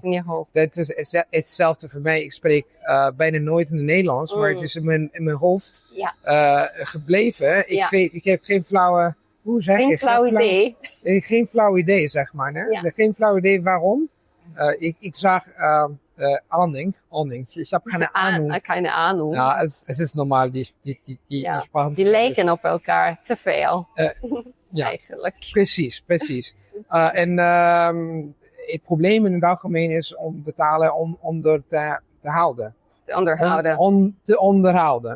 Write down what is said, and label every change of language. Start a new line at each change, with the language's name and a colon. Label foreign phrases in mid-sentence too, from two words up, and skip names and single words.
Dutch: Dat is in je hoofd. Dat is hetzelfde voor mij. Ik spreek bijna nooit in het Nederlands, maar het is in mijn hoofd gebleven. Ik heb geen flauwe... Hoe zeg geen flauw idee. Geen flauw idee, zeg maar. Hè? Ja. Geen flauw idee waarom. Ik zag Ahnung.
German: Ich habe keine Ahnung. Keine Ahnung.
Dutch: Ja, het is normaal. Die die lijken op elkaar te veel. Eigenlijk. Precies. En het probleem in het algemeen is om de talen onder te houden. Te onderhouden. Te onderhouden.